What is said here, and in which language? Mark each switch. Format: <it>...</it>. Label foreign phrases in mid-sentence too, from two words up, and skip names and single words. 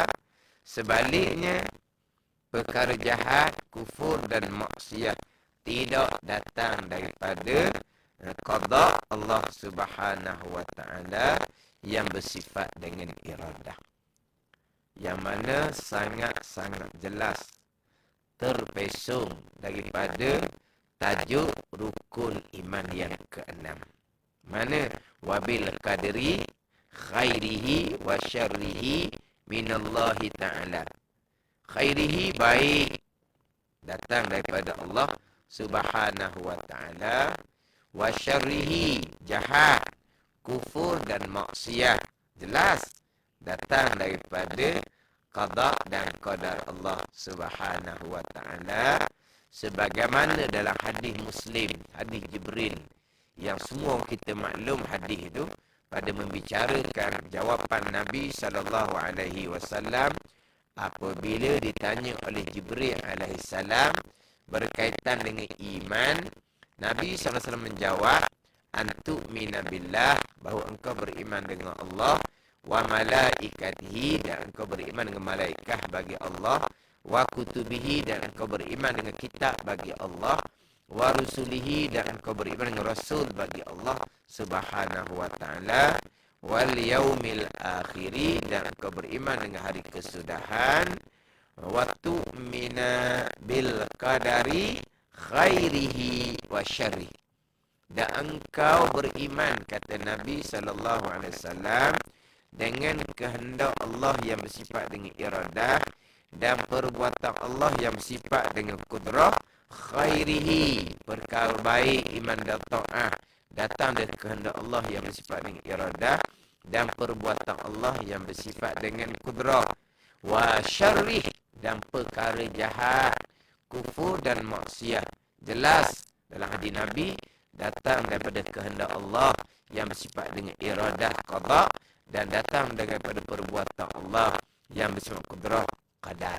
<ms>Sebaliknya, perkara jahat, kufur dan maksiat tidak datang daripada qada Allah</ms> <ar>سبحانه وتعالى</ar> <ms>yang bersifat dengan iradah. Yang mana sangat-sangat jelas terpesong daripada tajuk rukun iman yang keenam.</ms> <ar>Mana وبالقدر خيره وشره من الله تعالى.</ar> <ms>Khairihi baik datang daripada Allah</ms> <ar>سبحانه وتعالى, وشره</ar> <ms>jahat, kufur dan maksiat jelas datang daripada qada dan qadar Allah</ms> <ar>سبحانه وتعالى,</ar> <ms>sebagaimana dalam hadis Muslim, hadis Jibril, yang semua kita maklum hadis itu pada membicarakan jawapan Nabi</ms> <ar>صلى الله عليه وسلم</ar> <ms>apabila ditanya oleh Jibril</ms> <ar>عليه السلام</ar> <ms>berkaitan dengan iman. Nabi</ms> <ar>صلى الله عليه وسلم</ar> <ms>menjawab,</ms> <ar>أن تؤمن بالله,</ar> <ms>bahawa engkau beriman dengan Allah,</ms> <ar>وملائكته,</ar> <ms>dan engkau beriman dengan malaikat bagi Allah,</ms> <ar>وكتبه,</ar> <ms>dan engkau beriman dengan kitab bagi Allah,</ms> <ar>ورسله,</ar> <ms>dan engkau beriman dengan rasul bagi Allah</ms> <ar>سبحانه وتعالى, واليوم الآخر,</ar> <ms>dan engkau beriman dengan hari kesudahan,</ms> <ar>wa تؤمن بالقدر خيره وشره,</ar> <ms>dan engkau beriman, kata Nabi</ms> <ar>صلى الله عليه وسلم,</ar> <ms>dengan kehendak Allah yang bersifat dengan iradah dan perbuatan Allah yang bersifat dengan kudrah, khairihi, perkara baik, iman dan ta'ah datang dari kehendak Allah yang bersifat dengan iradah dan perbuatan Allah yang bersifat dengan kudrah,</ms> <ar>وشره,</ar> <ms>dan perkara jahat, kufur dan maksiat jelas dalam hadis Nabi datang daripada kehendak Allah yang bersifat dengan iradah qada dan datang daripada perbuatan Allah yang bersifat kudrah qadar.</ms>